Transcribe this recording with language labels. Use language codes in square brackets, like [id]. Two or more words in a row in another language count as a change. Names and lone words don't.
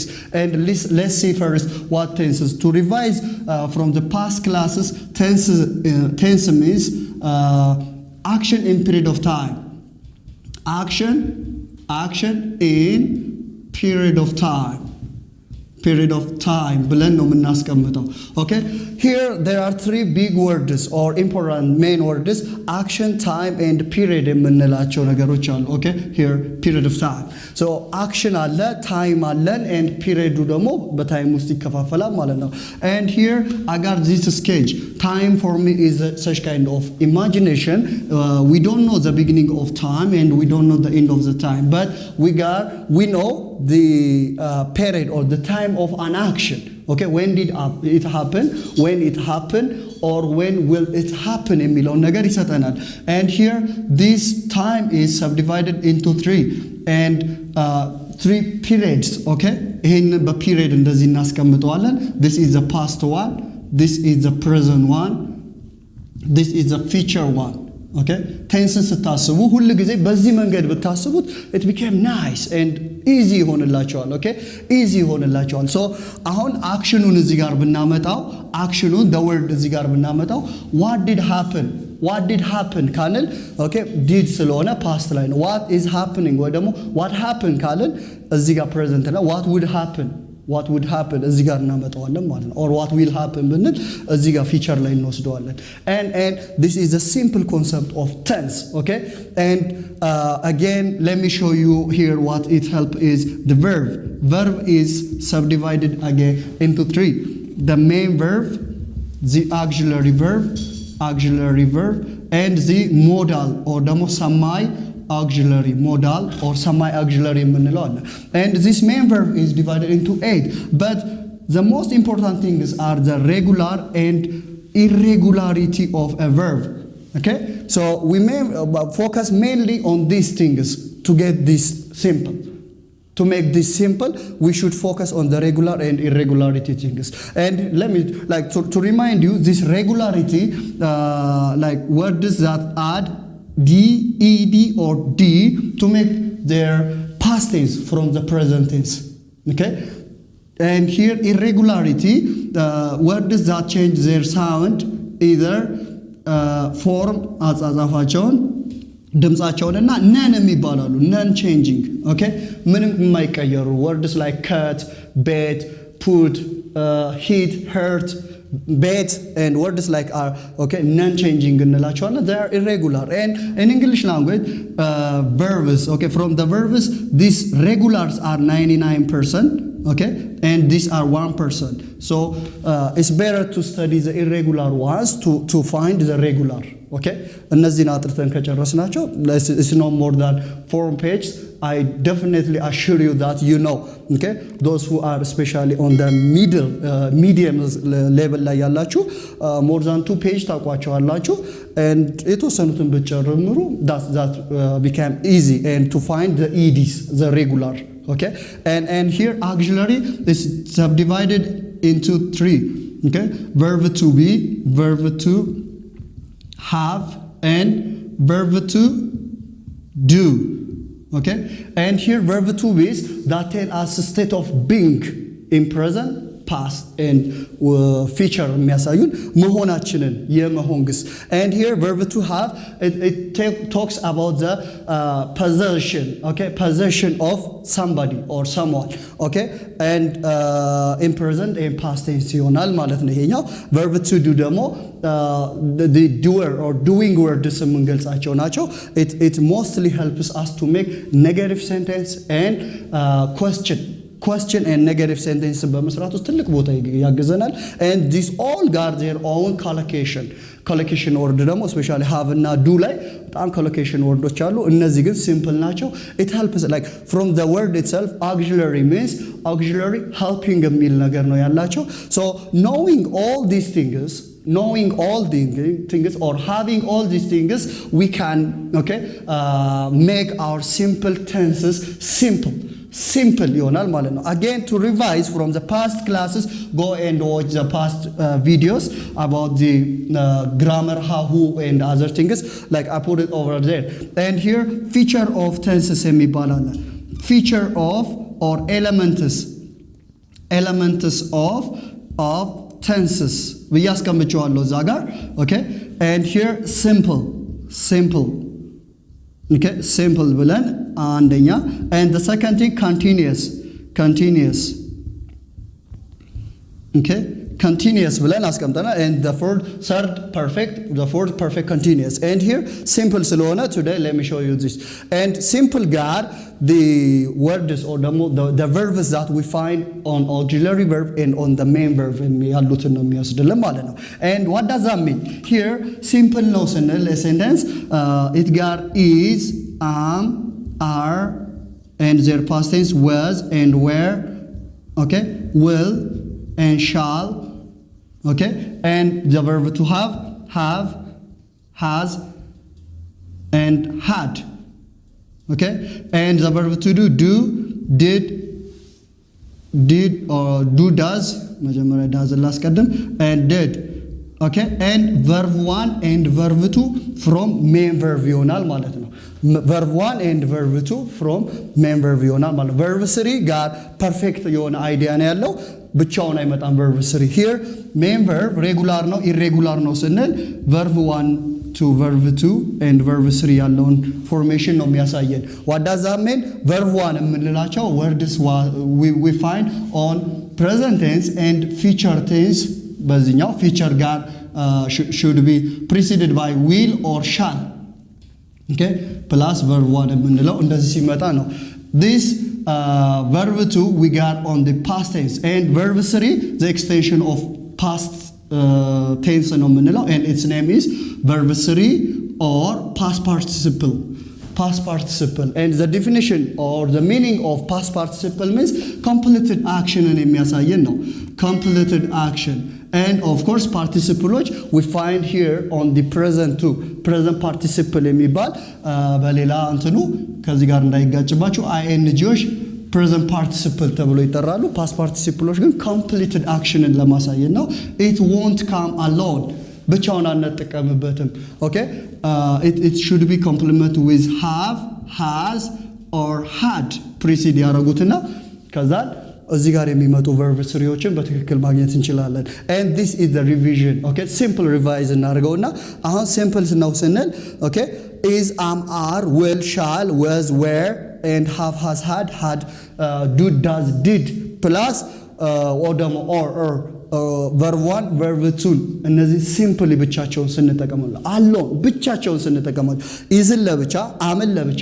[en] And let's see first what tenses. To revise from the past classes, tense means action in period of time. Action in period of time. Period of time [am] ብለን ነው የምናስቀምጠው። [en] Okay, here there are 3 big words or important main words: action, time, and period [am] የምንላቸው ነገሮች አሉ። [en] Okay, here period of time. So action አለ፣ time አለን, and period ደግሞ [am] በታይም ውስጥ ይከፋፈላል ማለት ነው። [en] And here I got this sketch. Time for me is such kind of imagination. We don't know the beginning of time and we don't know the end of the time, but we know the period or the time of an action. Okay, when did it happen, when it happened, or when will it happen [am] የሚለውን ነገር ይሰጠናል። [en] And here this time is subdivided into 3 and 3 periods. Okay, [am] ይሄን በperiod እንደዚህ እናስቀምጠዋለን። [en] This is the past one, this is the present one, this is the future one. Okay, tenses [am] ስታስቡ ሁሉ ጊዜ በዚህ መንገድ ብታስቡት [en] it became nice and easy ይሆንላችኋል። Okay, easy ይሆንላችኋል። So አሁን [am] አክሽኑን እዚህ ጋር ብናመጣው አክሽኑን [en] the word [am] እዚህ ጋር ብናመጣው [en] what did happen [am] ካልን [en] okay did [am] ስለሆነ past ላይ ነው። [en] what is happening [am] ወይ ደግሞ [en] what happened [am] ካልን እዚህ ጋር present ነው። [en] what would happen [am] እዚህ ጋር እናመጣዋለን ማለት ነው። [en] or what will happen [am] ብንል እዚህ ጋር feature ላይ እንወስደዋለን። [en] And this is a simple concept of tense. Okay, and again let me show you here what it help is the verb is subdivided again into 3: the main verb, the auxiliary verb, and the modal or ደግሞ semi auxiliary modal or semi auxiliary [am] የምንለው አለ። [en] And this main verb is divided into 8, but the most important things are the regular and irregularity of a verb. Okay, so we may focus mainly on these things to get this simple. To make this simple, we should focus on the regular and irregularity things. And let me to remind you, this regularity like words that add d, ed, or d to make their past tense from the present tense. Okay, and here irregularity, words that change their sound, either form [am] አጻጻፋቸውን ድምጻቸውንና ነን የሚባላሉ [en] non changing. Okay, [am] ምንም የማይቀየሩ [en] words like cut, bet, put, hit, hurt, bet, and words like are okay non-changing እንላቸዋለን. They are irregular. And in English language, verbs, okay, from the verbs these regulars are 99%, okay, and these are 1%. So it's better to study the irregular ones to find the regular. Okay, [am] እነዚህን አጥርተን ከጨረስናቸው [en] it's no more than 4 pages. I definitely assure you that you know. Okay, those who are especially on the medium level [am] ላይ ያላችሁ [en] more than 2 pages ታውቋቸዋላችሁ. And [am] የተወሰኑትን ብትጨምሩ [en] that became easy and to find the eds, the regular. Okay, and here auxiliary is subdivided into 3. Okay, verb to be, verb to have, and verb to do. Okay, and here verb to be is that tell us a state of being in present, past and future [am] የሚያሳዩን መሆናችንን የመሆን ግስ [en] and here verb to have it talks about the possession okay possession of somebody or someone okay and in present and past tense [am] ይሆናል ማለት ነው ይሄኛው [en] verb to do ደግሞ the doer or doing words [am] የምንገልጻቸው ናቸው [en] it mostly helps us to make negative sentence and question and negative sentence [am] በመስራት ውስጥ ትልቅ ቦታ ያገዘናል [en] and these all got their own collocation word ደግሞ especially have እና do [am] ላይ በጣም [en] collocation words [am] አሉ እነዚህ ግን [en] simple ናቸው it helps like from the word itself auxiliary means auxiliary helping [am] የሚል ነገር ነው ያላቸው [en] so knowing all these things or having all these things we can make our simple tenses simple [am] ይሆናል ማለት ነው [en] again to revise from the past classes go and watch the past videos about the grammar how who and other things like I put it over there and here feature of tenses [am] የሚባል አለ [en] feature of or elements of tenses [am] ብያስቀምጨዋለሁ እዛ ጋር [en] okay and here simple okay simple [am] ብለን አንደኛ [en] and the second thing continuous okay continuous [am] ብለን አስቀምጠናል [en] and the third perfect continuous and here simple ስለሆነ today let me show you this and simple ጋር the words or the verbs that we find on auxiliary verb and on the main verb [am] ያሉትን ነው የሚወስድልን ማለት ነው [en] and what does that mean here simple [am] ነው ስንል [en] sentence it got is are and their past tense was and were okay will and shall okay and the verb to have has and had okay and the verb to do did or do does መጀመሪያ does ላስቀድም and did okay and verb 1 and verb 2 from main verb [am] ይሆናል ማለት ነው [en] verb 1 and verb 2 from main verb [am] ይሆናል ማለት [en] ነው verb 3 ጋር perfect [am] የሆነ አይዲያ ነው ያለው ብቻውን አይመጣም [en] verb 3 here main verb regular ነው irregular [am] ነው ስንል [en] verb 1 to verb 2 and verb 3 ያለውን formation [am] ነው የሚያሳየን [en] what does that mean verb 1 የምንላቸው words we find on present tense and future tense በዚህኛው future ጋር should be preceded by will or shall okay plus verb 1 [am] የምንለው እንደዚህ ሲመጣ ነው [en] this verb 2 we got on the past tense and verb 3 the extension of past tense [am] ነው የምንለው [en] and its name is verb 3 or past participle and the definition or the meaning of past participle means completed action [am] የሚያሳየን ነው [en] completed action and of course participles we find here on the present too present participle [am] የሚባል በሌላ እንትኑ ከዚህ ጋር እንዳይጋጭባችሁ ingዎች [en] present participle [am] ተብሎ ይጠራሉ [en] past participles [am] ግን completed [en] actionን [am] ለማሳየት ነው [en] it won't come alone [am] ብቻውን አንጠቀምበትም [en] okay it should be complemented with have has or had precede [am] ያረጉትና ከዛ እዚህ ጋር የሚመጡ verb ስሪዎችን በትክክል ማግኘት እንችላለን [en] and this is the revision okay simple revise [am] እናደርገውና አሁን [en] simple [am] ነው ስንል [en] okay is are will shall was were and have has had do does did plus or verb 1 verb 2 [am] እነዚህ ሲምፕሊ ብቻቸውን ስንጠቀማለን alone ብቻቸውን ስንጠቀማለን isን ለብቻ አምን ለብቻ